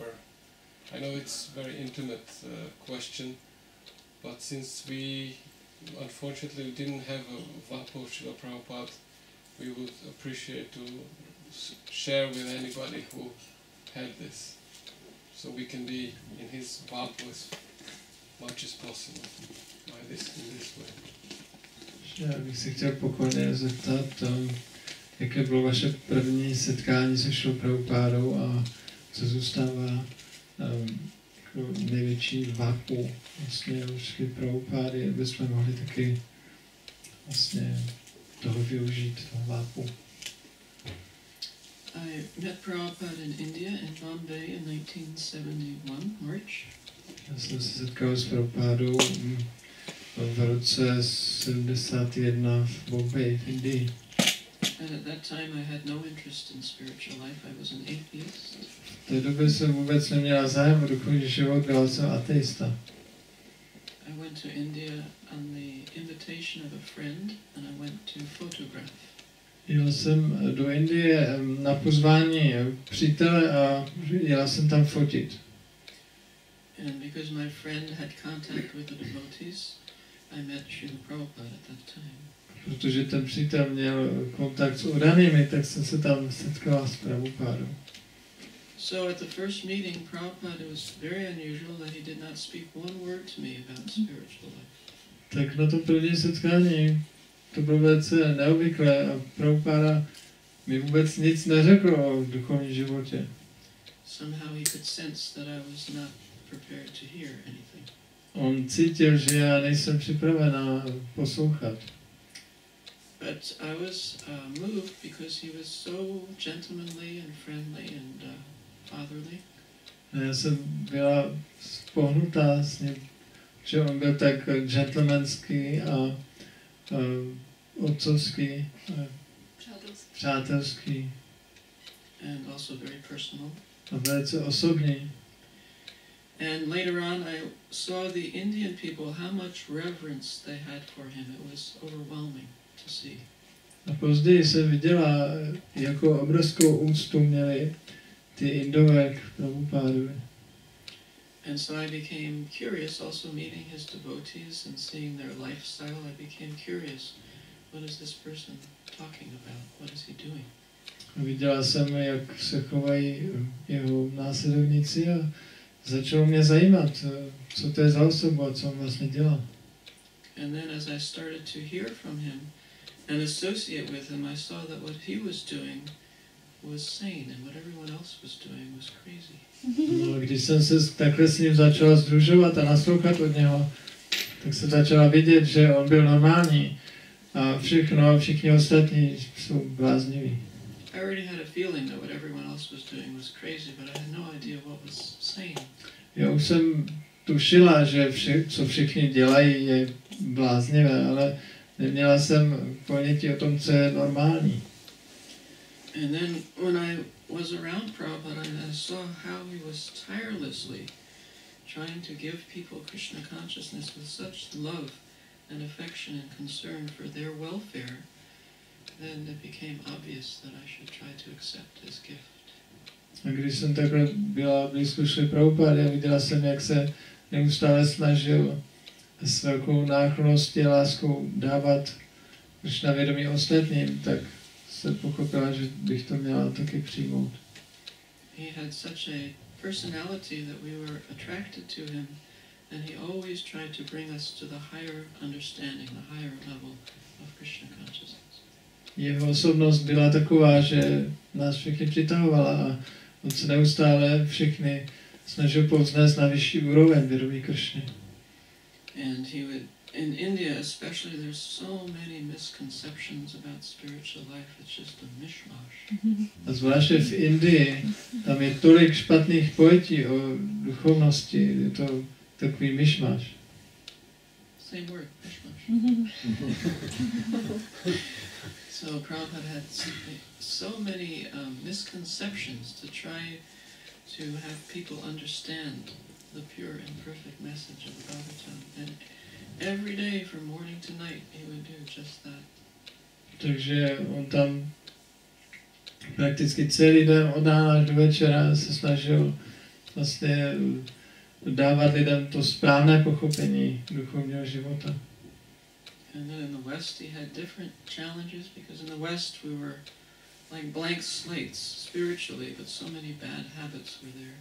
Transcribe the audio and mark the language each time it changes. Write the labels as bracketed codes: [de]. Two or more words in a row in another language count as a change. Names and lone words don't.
[en] I know it's a very intimate question, but since we unfortunately didn't have a Vapu of Srila Prabhupada, we would appreciate to share with anybody who had this, so we can be in his Vapu as much as possible in this way. [cs] Já bych se chtěl pokorně zeptat, jaké bylo vaše první setkání se Šrilou Prabhupádou a co zůstává jako největší Vapu vlastně u Šrily Prabhupády, aby jsme mohli taky vlastně toho využít, toho Vapu. [en] I met Prabhupada in India, in Bombay, in 1971, March. [cs] Já jsem se setkal s Prabhupádou v roce 71 v Bombay, v Indii. [en] And at that time I had no interest in spiritual life. I was an atheist. [cs] V té době jsem vůbec neměl zájem o duchovní život, byl jsem ateista. [en] I went to India on the invitation of a friend, and I went to photograph. [cs] Jel jsem do Indie na pozvání přítele a jel jsem tam fotit. [en] And because my friend had contact with the devotees, I met Srila Prabhupada at that time. [cs] Protože ten přítel měl kontakt s oddanými, tak jsem se tam setkal s Prabhupádou. [en] So at the first meeting, Prabhupada was very unusual that he did not speak one word to me about spiritual life. [cs] Tak na to první setkání to bylo velice neobvyklé a Prabhupáda mi vůbec nic neřekl o duchovním životě. [en] Somehow he could sense that I was not prepared to hear anything. [cs] On cítil, že já nejsem připravená poslouchat. [en] But I was moved because he was so gentlemanly and friendly and fatherly. [cs] Já jsem byla pohnutá s ním, že on byl tak gentlemanský a otcovský, přátelský. [en] And also very personal. [cs] A velice osobní. [en] And later on I saw the Indian people, how much reverence they had for him. It was overwhelming to see. [cs] A později jsem viděla, jakou obrovskou úctu měli ty Indové k Prabhupádovi. [en] And so I became curious, also meeting his devotees and seeing their lifestyle. I became curious, what is this person talking about? What is he doing? [cs] A viděla jsem, jak se chovají jeho následovníci a začalo mě zajímat, co to je za osobu a co on vlastně dělá. [en] And then as I started to hear from him and associate with him, I saw that what he was doing was sane and what everyone else was doing was crazy. [cs] No, když jsem se takhle s ním začala sdružovat a naslouchat od něho, tak se začala vidět, že on byl normální a všichni ostatní jsou blázniví. [en] I already had a feeling that what everyone else was doing was crazy, but I had no idea what was sane. [cs] Já už jsem tušila, že co všichni dělají, je bláznivé, ale neměla jsem ponětí o tom, co je normální. [en] And then when I was around Prabhupada, I saw how he was tirelessly trying to give people Krishna consciousness with such love and affection and concern for their welfare, then it became obvious that I should try to accept his gift. [cs] A když jsem takhle byla blízko Šry Prabhupády a viděla jsem, jak se neustále snažil s velkou náklonností a láskou dávat Krishna vědomí ostatním, tak se pochopila, že bych to měla taky přijmout. [en] He had such a personality that we were attracted to him, and he always tried to bring us to the higher understanding, the higher level of Krishna consciousness. [cs] Jeho osobnost byla taková, že nás všechny přitahovala a on se neustále všechny snažil povznést na vyšší úroveň vědomí Krishny. [en] And he would, in India especially, there's so many misconceptions about spiritual life, it's just a mishmash. [cs] A zvláště v Indii, tam je tolik špatných pojetí o duchovnosti, je to takový myšmaš. [en] Same word, mishmash. So Prabhupada had so many misconceptions to try to have people understand the pure and perfect message of the Bhagavatam. And every day from morning to night he would do just that. [cs] Takže on tam prakticky celý den od rána až do večera se snažil vlastně dávat lidem to správné pochopení duchovního života. [en] And then in the West he had different challenges, because in the West we were like blank slates spiritually, but so many bad habits were there.